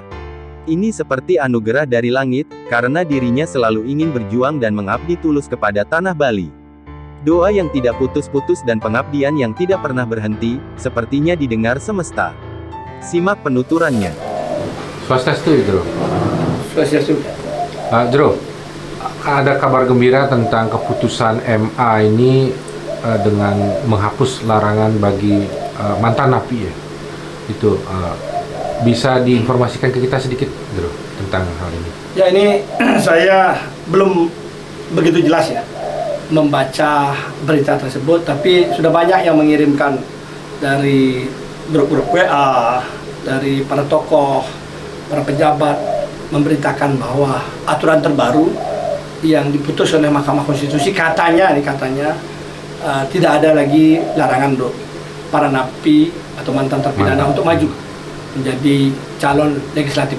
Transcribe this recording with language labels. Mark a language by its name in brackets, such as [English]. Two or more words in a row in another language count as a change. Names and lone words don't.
[Indonesian] Ini seperti anugerah dari langit, karena dirinya selalu ingin berjuang dan mengabdi tulus kepada tanah Bali. Doa yang tidak putus-putus dan pengabdian yang tidak pernah berhenti, sepertinya didengar semesta. Simak penuturannya. Swastiastu, Jero. Swastiastu. Jero, ada kabar gembira tentang keputusan MA ini dengan menghapus larangan bagi mantan napi ya. Itu bisa diinformasikan ke kita sedikit, Jero, tentang hal ini. Ya, ini saya belum begitu jelas ya membaca berita tersebut, tapi sudah banyak yang mengirimkan dari grup-grup WA, dari para tokoh, para pejabat, memberitakan bahwa aturan terbaru yang diputus oleh Mahkamah Konstitusi katanya tidak ada lagi larangan untuk para napi atau mantan terpidana untuk maju menjadi calon legislatif.